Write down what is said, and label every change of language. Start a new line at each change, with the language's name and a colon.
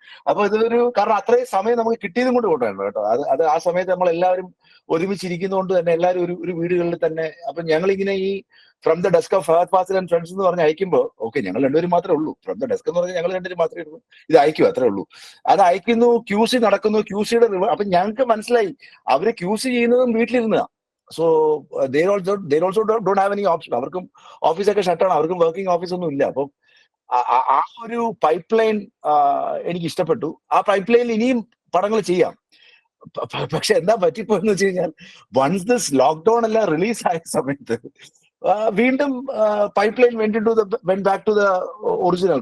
Malayalam: അപ്പൊ കാരണം അത്രയും സമയം നമുക്ക് കിട്ടിയതും കൊണ്ട് കൊണ്ടുവരണം കേട്ടോ. അത് ആ സമയത്ത് നമ്മൾ എല്ലാവരും ഒരുമിച്ചിരിക്കുന്നതുകൊണ്ട് തന്നെ എല്ലാവരും ഒരു വീടുകളിൽ തന്നെ. അപ്പൊ ഞങ്ങളിങ്ങനെ ഈ from the desk of Fahad Fazil and friends എന്ന് പറഞ്ഞ് അയക്കുമ്പോൾ ഞങ്ങൾ രണ്ടുപേരും മാത്രമേ ഉള്ളൂ. ഫ്രം ദ ഡെസ്ക് എന്ന് പറഞ്ഞാൽ ഞങ്ങൾ രണ്ടുപേരും മാത്രമേ ഉള്ളൂ. ഇത് അയക്കും, അത്രേ ഉള്ളൂ. അത് അയക്കുന്നു, QC നടക്കുന്നു, QCയുടെ അപ്പൊ ഞങ്ങൾക്ക് മനസ്സിലായി അവര് QC ചെയ്യുന്നതും വീട്ടിലിരുന്ന.
English: So they also don't have any option.
Malayalam: അവർക്കും ഓഫീസൊക്കെ ഷട്ടാണ്, അവർക്കും വർക്കിംഗ് ഓഫീസ് ഒന്നും ഇല്ല. അപ്പം ആ ഒരു പൈപ്പ് ലൈൻ എനിക്ക് ഇഷ്ടപ്പെട്ടു. ആ പൈപ്പ് ലൈനിൽ ഇനിയും പടങ്ങൾ ചെയ്യാം. പക്ഷെ എന്താ പറ്റിപ്പോയെന്ന് വെച്ച് കഴിഞ്ഞാൽ,
English: once this lockdown
Malayalam: എല്ലാം റിലീസ് ആയ സമയത്ത് വീണ്ടും pipe line
English: Went back to the original.